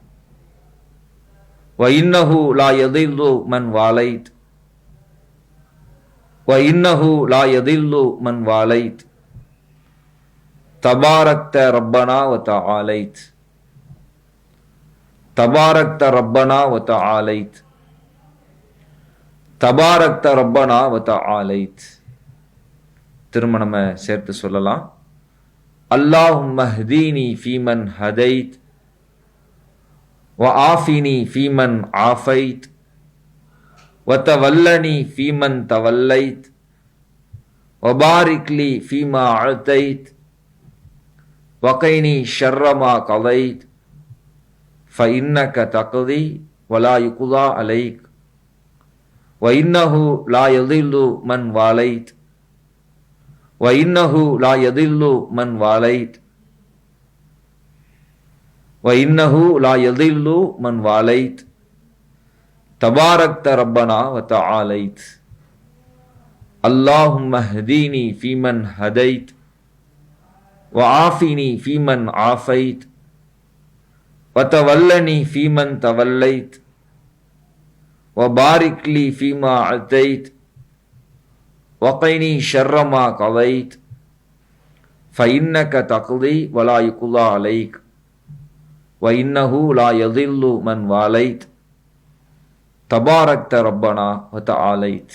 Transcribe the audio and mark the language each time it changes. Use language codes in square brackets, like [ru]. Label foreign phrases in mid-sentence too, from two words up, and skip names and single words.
[ar] وإنه لا يضل من واليت. وإنه لا يضل من واليت. تباركت ربنا وتعاليت. تباركت ربنا وتعاليت. تباركت ربنا وتعاليت. [ta] திரும்ப நம்ம சேர்த்து சொல்லலாம். [ar] اللهم اهدني فيمن هديت. وعافني فيمن عافيت. وتولني فيمن توليت. وبارك لي فيما أعطيت. وقني شر ما قضيت. فإنك تقضي ولا يقضى عليك. وإنه لا يضل من واليت. وإنه لا يضل من واليت. وإنه لا يضل من واليت. تباركت ربنا وتعاليت. اللهم اهدني فيمن هديت وعافني فيمن عافيت و تولني فيمن توليت وبارك لي فيما أعطيت وقني شر ما قضيت فإنك تقضي ولا يقضى عليك وإنه لا يذل من واليت تباركت ربنا وتعاليت.